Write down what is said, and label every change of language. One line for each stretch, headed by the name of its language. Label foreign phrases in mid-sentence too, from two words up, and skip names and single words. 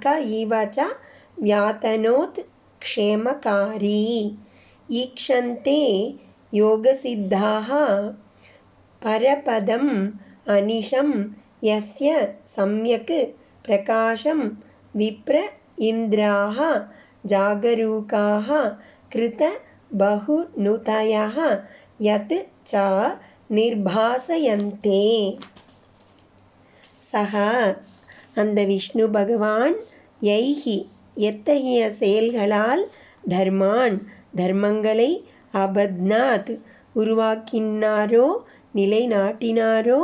Sanskrit: इव च व्यातनोत् क्षेमकारी ईक्षन्ते योगसिद्धाः परपदम् अनिशं यस्य सम्यक् प्रकाशं विप्र इन्द्राः जागरूकाः कृत बहुनुतयः यत् च நிர்பாசயந்தே.
Tamil: சக அந்த விஷ்ணு பகவான் யைஹி எத்தகைய செயல்களால் தர்மான் தர்மங்களை அபத்னாத் உருவாக்கினாரோ நிலைநாட்டினாரோ